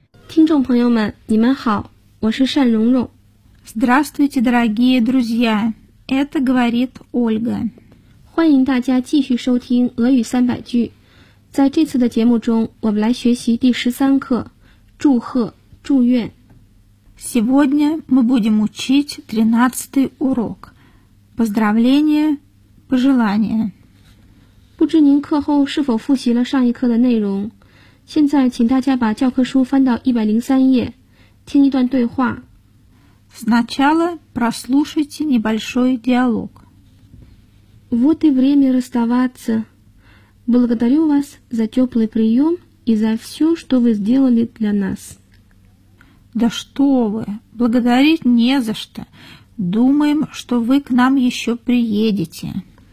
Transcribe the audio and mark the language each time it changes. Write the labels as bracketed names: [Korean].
[Chinese] 听众朋友们，你们好，我是单蓉蓉。 [Russian] Здравствуйте, дорогие друзья, это говорит Ольга。 [Chinese] 欢迎大家继续收听俄语三百句。在这次的节目中，我们来学习第13课，祝贺、祝愿。 [Russian] Сегодня мы будем учить 13 урок. Поздравления, пожелания. [Chinese] 不知您课后是否复习了上一课的内容？现在请大家把教科书翻到103页，听一段对话。 [Russian] Сначала прослушайте небольшой диалог. Вот и время расставаться. Благодарю вас за теплый прием и за все, что вы сделали для нас. Да что вы, благодарить не за что. Думаем, что вы к нам еще приедете.